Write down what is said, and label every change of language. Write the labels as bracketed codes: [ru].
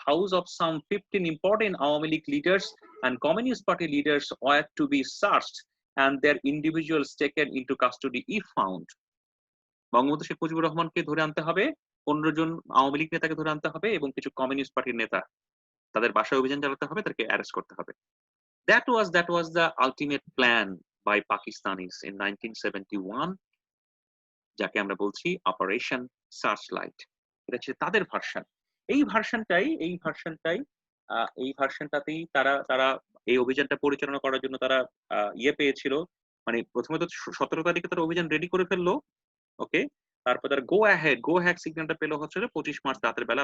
[en] House of some 15 important Awami League leaders and Communist Party leaders were to be searched and their individuals taken into custody if found. [bn] Bangabandhu Sheikh Mujibur রহমানকে ধরে আনতে হবে, 15 জন আওয়ামী লীগ নেতাকে ধরে আনতে হবে, এবং কিছু কমিউনিস্ট পার্টির নেতা, তাদের বাসায় অভিযান চালাতে হবে, তাদেরকে অ্যারেস্ট করতে হবে। [en] That was the ultimate plan by Pakistanis in 1971, [bn] যাকে আমরা বলছি অপারেশন সার্চলাইট। এটা ছিল তাদের ভার্সন। এই ভার্সনটাতেই তারা তারা এই অভিযানটা পরিচালনা করার জন্য তারা পেয়েছিল। মানে প্রথমে তো 17 তারিখে তারা অভিযান রেডি করে ফেললো, ওকে। তারপর তারা গো হ্যাড সিগন্যালটা পেলো হচ্ছে 25 মার্চ রাতের বেলা।